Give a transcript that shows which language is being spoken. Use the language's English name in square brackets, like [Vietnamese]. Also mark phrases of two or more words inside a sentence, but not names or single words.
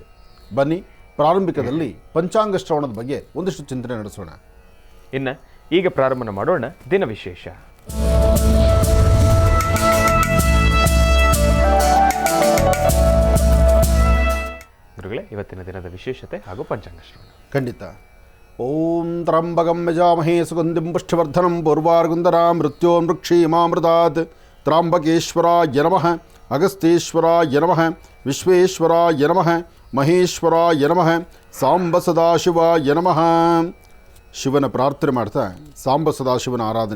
[Kannada] ಬನ್ನಿ ಪ್ರಾರಂಭಿಕದಲ್ಲಿ ಪಂಚಾಂಗ ಶ್ರವಣದ ಬಗ್ಗೆ ಒಂದಿಷ್ಟು ಚಿಂತನೆ ನಡೆಸೋಣ. ಇನ್ನು ಈಗ ಪ್ರಾರಂಭ ಮಾಡೋಣ ದಿನ ವಿಶೇಷ. ಗುರುಗಳೇ, ಇವತ್ತಿನ ದಿನದ ವಿಶೇಷತೆ ಹಾಗೂ ಪಂಚಾಂಗ ಶ್ರವಣ. ಖಂಡಿತ. [Sanskrit] ಓಂ ತ್ರಂಬಕಂ ಯಜಾಮಹೇ ಸುಗಂಧಿಂ ಪುಷ್ಟಿವರ್ಧನಂ ಪೂರ್ವಾರ್ಗುಂದರಾಂ ಮೃತ್ಯೋನ್ಮೃಕ್ಷೀಮಾಮೃತಾತ್ ತ್ರಾಂಬಕೇಶ್ವರಾಯ ನಮಃ, ಅಗಸ್ತ್ಯೇಶ್ವರಾಯ ನಮಃ, ವಿಶ್ವೇಶ್ವರಾಯ ನಮಃ, ಮಹೇಶ್ವರಾಯ ನಮಃ, ಸಾಂಬ ಸದಾಶಿವಾಯ ನಮಃ. [Kannada] ಶಿವನ ಪ್ರಾರ್ಥನೆ ಮಾಡ್ತಾ ಸಾಂಬ ಸದಾಶಿವನ ಆರಾಧನೆ.